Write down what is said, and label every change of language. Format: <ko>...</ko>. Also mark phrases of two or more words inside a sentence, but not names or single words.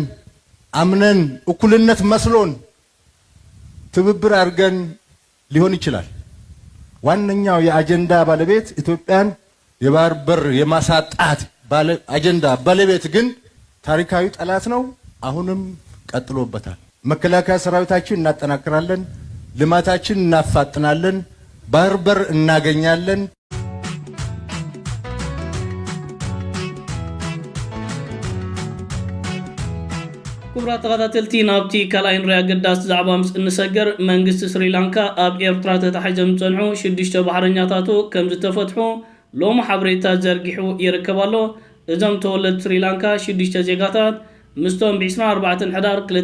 <am>አምነን እኩልነት መስሎን ትብብር አድርገን ሊሆን ይችላል። ዋነኛው የአጀንዳ ባለቤት ኢትዮጵያን የባህር በር የማሳጣት አጀንዳ ባለቤት ግን ታሪካዊ ጠላት ነው። አሁንም ቀጥሎበታል። መከላከያ ሰራዊታችን እናጠናክራለን፣ ልማታችን እናፋጥናለን፣ ባህር በር እናገኛለን።</am> <ti>ክቡራት ተኸታተልቲ ናብቲ ካልኣይ ንሪኣ ገዳስ ዛዕባ ምስ እንሰገር መንግስቲ ስሪላንካ ኣብ ኤርትራ ተታሒዞም ዝፀንሑ 6 ባሕረኛታቱ ከም ዝተፈትሑ ሎሚ ሓበሬታ ዘርጊሑ ይርከብ ኣሎ። እዞም ተወለድቲ ስሪላንካ 6 ዜጋታት ምስቶም ብ24 ሕዳር</ti>